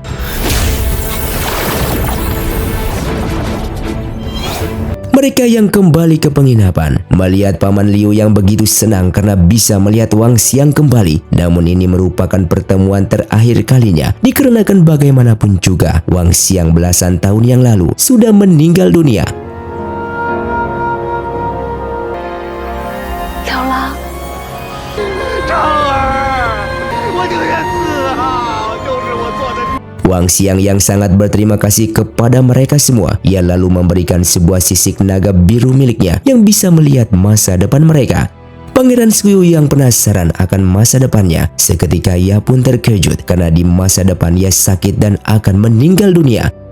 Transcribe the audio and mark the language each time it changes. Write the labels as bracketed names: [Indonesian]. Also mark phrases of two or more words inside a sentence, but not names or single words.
[Indonesian] Mereka yang kembali ke penginapan melihat Paman Liu yang begitu senang karena bisa melihat Wang Xiang kembali. Namun ini merupakan pertemuan terakhir kalinya, dikarenakan bagaimanapun juga Wang Xiang belasan tahun yang lalu sudah meninggal dunia. [Chinese] 小狼，昭儿，我宁愿自豪，就是我做的。 [Indonesian] Wang Xiang yang sangat berterima kasih kepada mereka semua. Ia lalu memberikan sebuah sisik naga biru miliknya yang bisa melihat masa depan mereka. Pangeran Suyu yang penasaran akan masa depannya, seketika ia pun terkejut karena di masa depan ia sakit dan akan meninggal dunia.